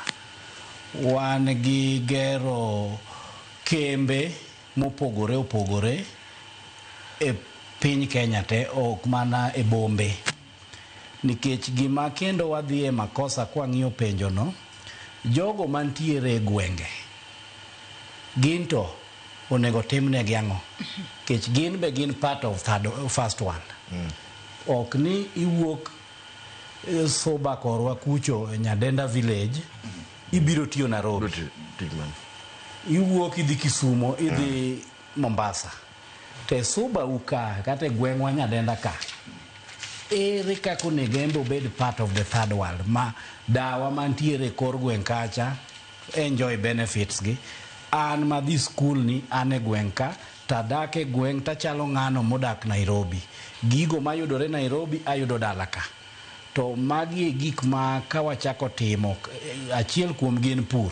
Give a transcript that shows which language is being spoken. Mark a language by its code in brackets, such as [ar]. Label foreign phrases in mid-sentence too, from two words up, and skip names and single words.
[luo] Wan gi gero kembe mopogore opogore e piny Kenya te, ok mana e bombe. Nikech gima kendo wadhi e makosa kwang'iyo penjo no, jogo mantiere e gwenge ginto onego timnegi ang'o? Nikech gin be gin [en] part of first world. [luo] Ok ni iwuok Soba korwa kucho e Nyadenda village, ibiro tiyo Nairobi. Iwuok idhi Kisumo, idhi Mombasa. Te Suba uka, kate gwengwa Nyadenda ka. Ere kako negembo bed [en] part of the third world, [luo] ma dawa mantiere kor gweng kacha [en] enjoy benefits [luo] gi. An madhi school ni ane gweng ka, tadake gweng tachalo ng'ano modak Nairobi. Gigo mayudore Nairobi ayudo dala ka. To magi gik ma kawachako timo, achiel kuom gin pur.